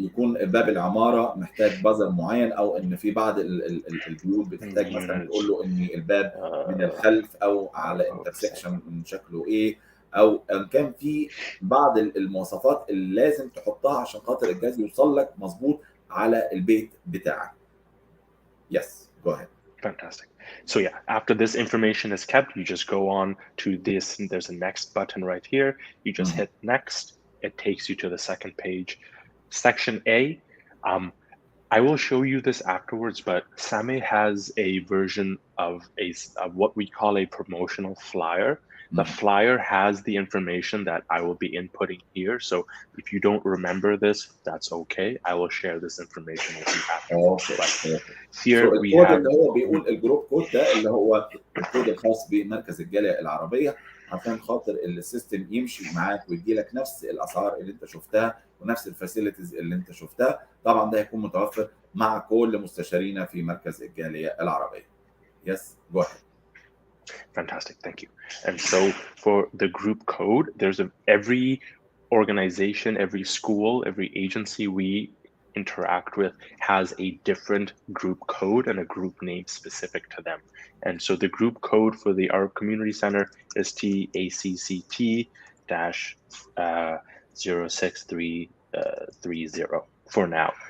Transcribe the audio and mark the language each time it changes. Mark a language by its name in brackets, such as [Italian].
[Arabic] يكون باب العمارة محتاج بازر معين، أو إن في بعض البيوت بتحتاج مثلا [English] Unit, [Arabic] تقول له إن الباب من uh, الخلف أو على انترسكشن من شكله إيه، أو إن كان في بعض المواصفات اللي لازم تحطها عشان خاطر الجهاز يوصل لك مظبوط على البيت بتاعك. [English] Yes, go ahead. Fantastic. So yeah, after this information is kept, you just go on to this. There's a next button right here. You just hit next. It takes you to the second page. Section A. I will show you this afterwards, but Same has a version of what we call a promotional flyer. The flyer has the information that I will be inputting here. So if you don't remember this, that's okay. I will share this information with you afterwards. Okay. But here we [Arabic] الكود [English] have [Arabic] اللي هو بيقول الجروب كود ده اللي هو الكود الخاص بمركز الجالية العربية، عشان خاطر السيستم يمشي معاك ويدي لك نفس الاسعار اللي انت شفتها ونفس الفاسيلتيز اللي انت شفتها. طبعا ده هيكون متوفر مع كل مستشارينا في مركز الجالية العربية. [English] Yes, go ahead. Fantastic, thank you. And so for the group code, there's every organization, every school, every agency we interact with has a different group code and a group name specific to them. And so the group code for the Arab Community Center is TACCT-06330 for now.